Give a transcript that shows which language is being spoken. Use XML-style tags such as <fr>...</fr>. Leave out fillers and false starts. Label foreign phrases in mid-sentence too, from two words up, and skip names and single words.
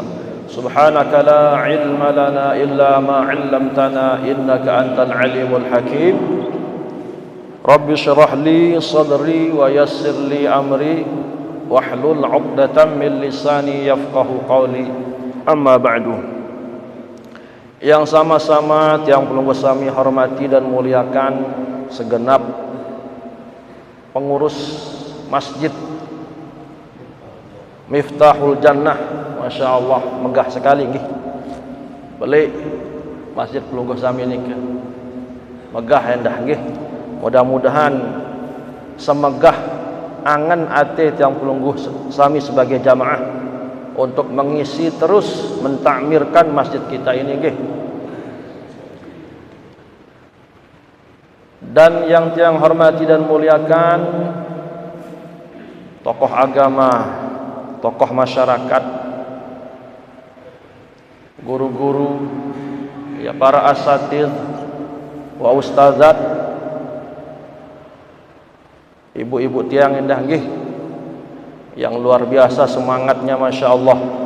<ar>سبحانك لا علم لنا إلا ما علمتنا إنك أنت العليم الحكيم. رب اشرح لي صدري ويسر لي أمري واحلل عقدة من لساني يفقه قولي. أما بعد.</ar> <id>Yang sama-sama yang perlu kami hormati dan muliakan segenap pengurus masjid Miftahul Jannah.</id> <ar>ما شاء الله,</ar> <id>megah sekali nggih. Beli masjid</id> <sas>pelungguh sami</sas> <id>ini megah endah nggih. Mudah-mudahan semegah</id> <sas>angan ate tiang pelungguh sami</sas> <id>sebagai jamaah untuk mengisi terus mentakmirkan masjid kita ini nggih. Dan yang tiang hormati dan muliakan tokoh agama, tokoh masyarakat, guru-guru, ya para</id> <ar>أساتذ وأستاذات,</ar> <id>ibu-ibu tiang indah nggih, yang luar biasa semangatnya</id> <ar>ما شاء الله</ar>